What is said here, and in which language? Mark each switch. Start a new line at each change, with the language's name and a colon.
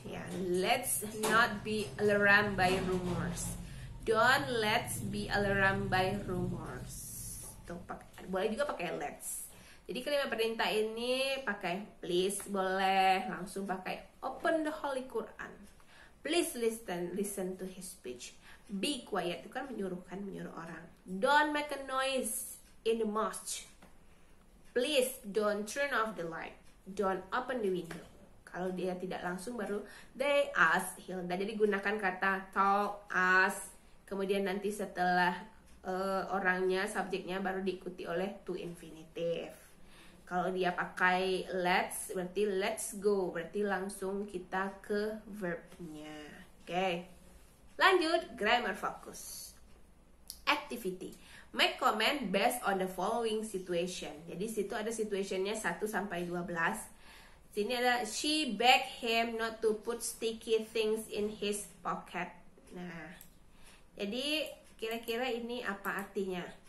English: Ya, let's not be alarmed by rumors. Don't let's be alarmed by rumors.
Indonesian: Tuh, boleh juga pakai let's. Jadi kalimat perintah ini pakai please boleh, langsung pakai
English: open the Holy Quran. Please listen to his speech. Be quiet,
Indonesian: itu kan menyuruh orang.
English: Don't make a noise in the mosque. Please don't turn off the light. Don't open the window.
Indonesian: Kalau dia tidak langsung baru
English: they ask Hilda.
Indonesian: Jadi gunakan kata talk, ask. Kemudian nanti setelah orangnya, subjeknya baru diikuti oleh to infinitive. Kalau dia pakai let's, berarti
English: let's go.
Indonesian: Berarti langsung kita ke verbnya. Oke. Lanjut,
English: grammar focus. Activity. Make comment based on the following situation.
Indonesian: Jadi situ ada situationnya 1 sampai 12. Sini ada
English: she begged him not to put sticky things in his pocket.
Indonesian: Nah, jadi kira-kira ini apa artinya?